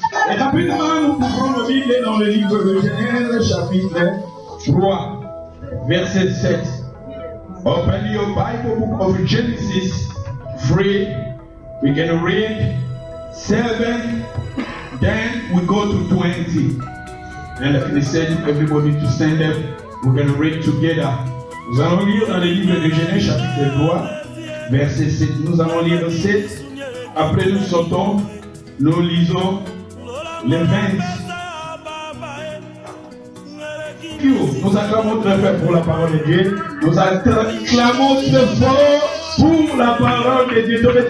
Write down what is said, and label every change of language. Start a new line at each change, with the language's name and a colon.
French: Et rapidement, nous pouvons le lire dans le livre de Genèse, chapitre 3, verset 7.
English: Open your Bible book of Genesis 3. We can read 7, then we go to 20. And I said, everybody to stand up. We're going to read together.
French: Nous allons lire dans le livre de Genèse, chapitre 3, verset 7. Nous allons lire le 7. Après, nous sautons. Nous lisons les 20. Nous acclamons très fort pour la parole de Dieu. Nous acclamons très fort pour la parole de Dieu.